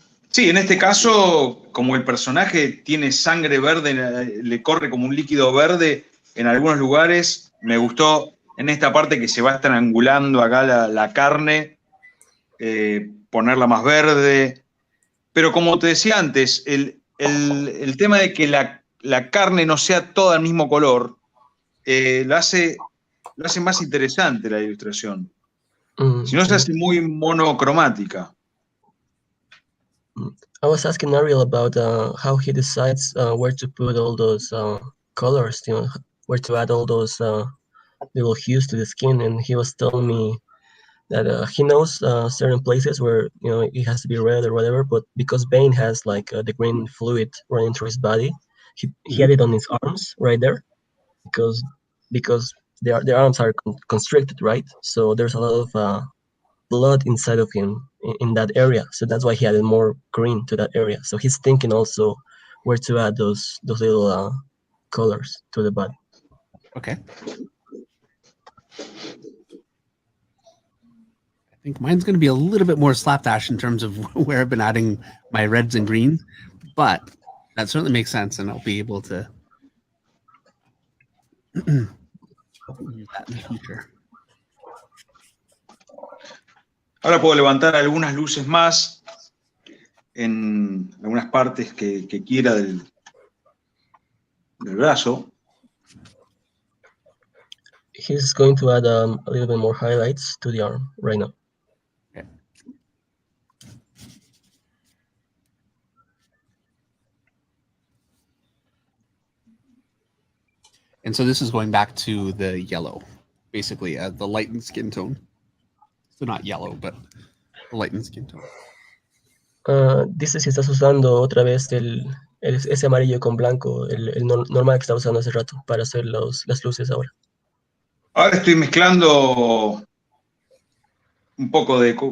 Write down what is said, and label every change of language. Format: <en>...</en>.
<es>Sí, en este caso, como el personaje tiene sangre verde, le corre como un líquido verde en algunos lugares, me gustó en esta parte que se va estrangulando acá la carne, ponerla más verde. Pero como te decía antes, el tema de que la carne no sea toda el mismo color, lo hace más interesante la ilustración. Si no, se hace muy monocromática.</es> <en>I was asking Ariel about how he decides where to put all those colors, where to add all those little hues to the skin, and he was telling me that he knows certain places where it has to be red or whatever, but because Bane has like the green fluid running through his body, he had it on his arms right there because their arms are constricted, right? So there's a lot of blood inside of him in that area, so that's why he added more green to that area. So he's thinking also where to add those little colors to the body. Okay. I think mine's going to be a little bit more slapdash in terms of where I've been adding my reds and greens, but that certainly makes sense, and I'll be able to use that in the future.</en> <es>Ahora puedo levantar algunas luces más en algunas partes que quiera del brazo.</es> <en>He's going to add a little bit more highlights to the arm right now. Okay. And so this is going back to the yellow, basically the lightened skin tone. So not yellow, but the lightened skin tone.</en> <es>Dice si estás usando otra vez ese amarillo con blanco, el normal que estaba usando hace rato para hacer las luces ahora. Ahora estoy mezclando un poco de todo.</es>